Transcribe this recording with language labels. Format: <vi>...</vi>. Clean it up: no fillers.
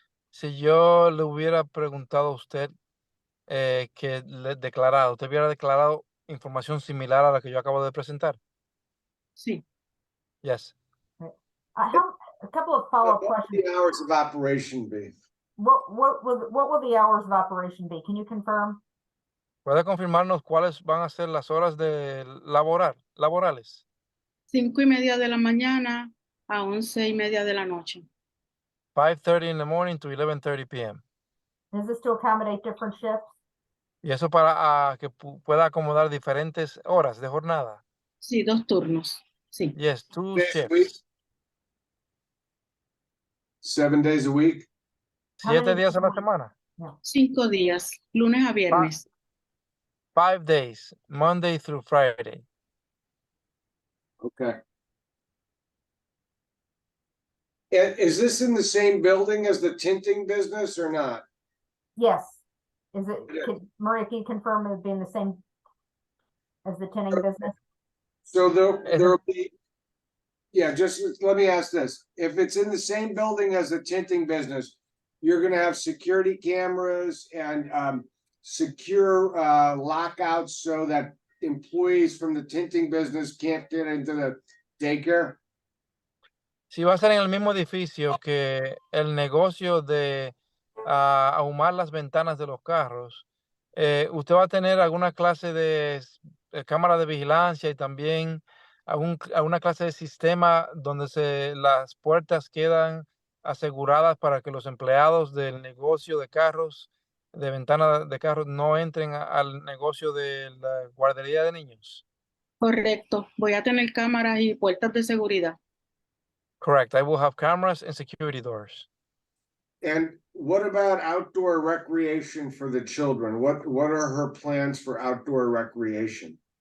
<es>Si yo le hubiera preguntado a usted que le declarado, ¿usted hubiera declarado información similar a la que yo acabo de presentar? Sí.</es> <en>Yes. A couple of follow-up questions. What would the hours of operation be? What will the hours of operation be? Can you confirm?</en> <es>¿Puede confirmarnos cuáles van a ser las horas de laborales? 5:30 de la mañana a 11:30 de la noche.</es> <en>5:30 in the morning to 11:30 p.m. Is this to accommodate different shifts?</en> <es>Y eso para que pueda acomodar diferentes horas de jornada. Sí, 2 turnos. Sí.</es> <en>Yes, 2 Days a week? shifts. 7 days a week?</en> <es>7 días a la semana. 5 días, lunes a viernes.</es> <en>5 days, Monday through Friday. Okay. Is this in the same building as the tinting business or not? Yes. Is it, Maria, can you confirm it being the same as the tinning business? So there'll be, yeah, just let me ask this. If it's in the same building as the tinting business, you're gonna have security cameras and secure lockouts so that employees from the tinting business can't get into the daycare?</en> <es>Si va a ser en el mismo edificio que el negocio de ahumar las ventanas de los carros, usted va a tener alguna clase de cámara de vigilancia y también alguna clase de sistema donde las puertas quedan aseguradas para que los empleados del negocio de carros, de ventana de carros, no entren al negocio de la guardería de niños. Correcto. Voy a tener cámaras y puertas de seguridad.</es> <en>Correct. I will have cameras and security doors. And what about outdoor recreation for the children? What are her plans for outdoor recreation?</en>